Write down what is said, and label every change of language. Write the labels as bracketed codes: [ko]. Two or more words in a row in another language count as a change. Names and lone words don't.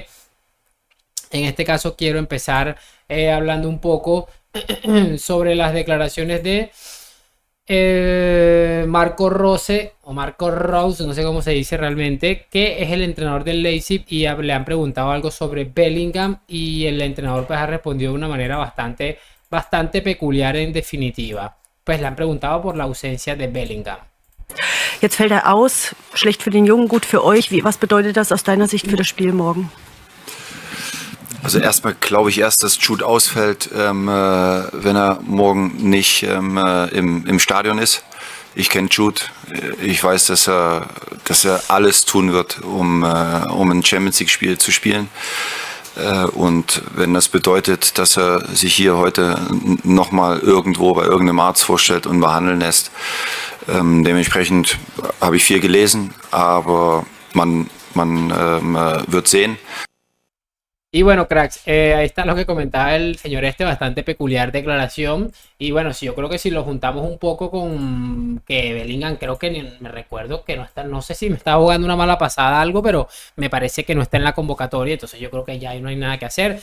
[es] En este caso quiero empezar hablando un poco sobre las declaraciones de Marco Rose o Marco Rose, no sé cómo se dice realmente, que es el entrenador del Leipzig, y le han preguntado algo sobre Bellingham y el entrenador pues ha respondido de una manera bastante peculiar en definitiva. Pues le han preguntado por la ausencia de Bellingham. [de] Jetzt fällt er aus, schlecht für den Jungen, gut für euch. Was bedeutet das aus deiner Sicht für das Spiel morgen? Also erstmal glaube ich erst, dass Jude ausfällt, wenn er morgen nicht im Stadion ist. Ich kenne Jude, ich weiß, dass er alles tun wird, um ein Champions League Spiel zu spielen. Und wenn das bedeutet, dass er sich hier heute nochmal irgendwo bei irgendeinem Arzt vorstellt und behandeln lässt, dementsprechend habe ich viel gelesen, aber man wird sehen. [es] Y bueno, cracks, ahí está lo que comentaba el señor bastante peculiar declaración. Y bueno, yo creo que si lo juntamos un poco con que Bellingham, creo que me recuerdo que no está, no sé si me está jugando una mala pasada algo, pero me parece que no está en la convocatoria, entonces yo creo que ya ahí no hay nada que hacer.